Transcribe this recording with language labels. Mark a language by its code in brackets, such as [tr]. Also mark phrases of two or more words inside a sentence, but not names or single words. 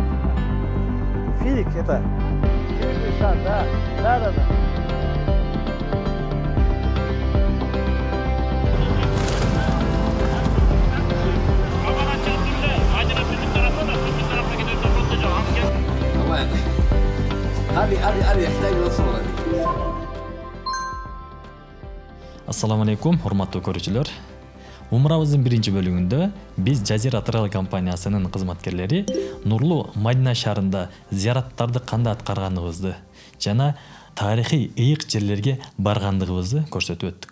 [ru] Filik это. да. [ar] هذه يحتاج إلى صورة. السلام عليكم, [ky] урматтуу көрүүчүлөр. Умрабыздын биринчи бөлүгүндө биз Жазира Travel компаниясынын кызматкерлери Нурлуу Мадина шаарында зыяраттарды кандай аткарганыбызды жана тарыхый ыйык жерлерге баргандыгыбызды көрсөтүп өттүк.